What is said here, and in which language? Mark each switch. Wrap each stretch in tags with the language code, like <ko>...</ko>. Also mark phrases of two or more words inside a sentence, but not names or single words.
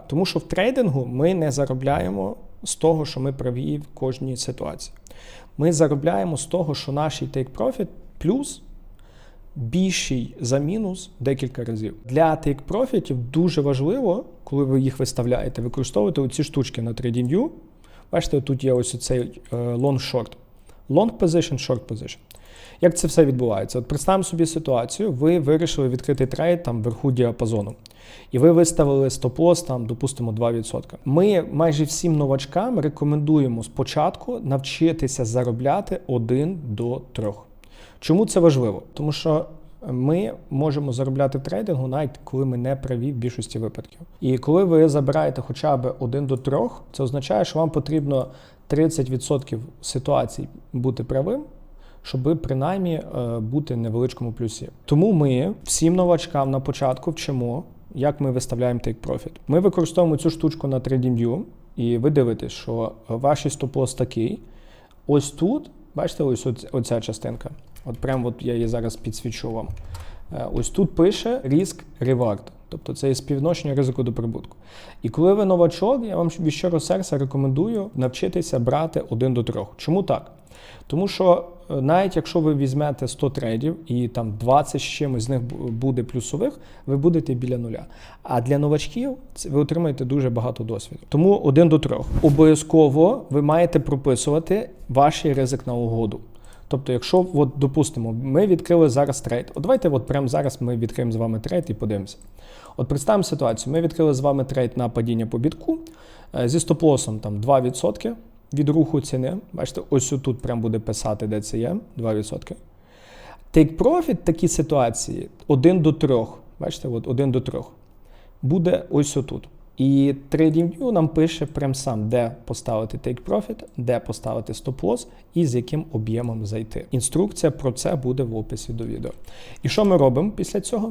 <uk>Тому що в трейдингу ми не заробляємо з того, що ми праві в кожній ситуації. Ми заробляємо з того, що наш take-профіт плюс більший за мінус декілька разів. Для take-профітів дуже важливо, коли ви їх виставляєте, використовувати оці штучки на TradingView. Бачите, тут є ось цей</uk> <en>long-short. Long position, short position.</en> <uk>Як це все відбувається? От представимо собі ситуацію, ви вирішили відкрити трейд там вверху діапазону. І ви виставили стоп-лосс там, допустимо, 2%. Ми майже всім новачкам рекомендуємо спочатку навчитися заробляти 1 до 3. Чому це важливо? Тому що ми можемо заробляти в трейдингу, навіть коли ми не праві в більшості випадків. І коли ви забираєте хоча б 1 до 3, це означає, що вам потрібно 30% ситуацій бути правим, щоб принаймні бути в невеличкому плюсі. Тому ми всім новачкам на початку вчимо, як ми виставляємо</uk> <en>take-profit.</en> <uk>Ми використовуємо цю штучку на TradingView, і ви дивитесь, що ваш стоп-лосс такий. Ось тут, бачите, ось оця частинка. От прямо я її зараз підсвічу вам. Ось тут пише</uk> <en>risk-reward.</en> <uk>Тобто це є співвідношення ризику до прибутку. І коли ви новачок, я вам від щирого серця рекомендую навчитися брати 1 до 3. Чому так? Тому що навіть якщо ви візьмете 100 трейдів і там 20 з чимось з них буде плюсових, ви будете біля нуля. А для новачків ви отримаєте дуже багато досвіду. Тому 1 до 3. Обов'язково ви маєте прописувати ваш ризик на угоду. Тобто, якщо, от, допустимо, ми відкрили зараз трейд. От давайте прямо зараз ми відкриємо з вами трейд і подивимося. От представимо ситуацію. Ми відкрили з вами трейд на падіння по бітку зі стоп-лосом там 2% від руху ціни. Бачите, ось тут прямо буде писати, де це є, 2%.</uk> <en>Take-profit</en> <uk>в такій ситуації 1 до 3. Бачите, от 1 до 3. Буде ось тут. І TradingView нам пише прям сам, де поставити</uk> <en>Take Profit,</en> <uk>де поставити</uk> <en>Stop Loss</en> <uk>і з яким об'ємом зайти. Інструкція про це буде в описі до відео. І що ми робимо після цього?</uk>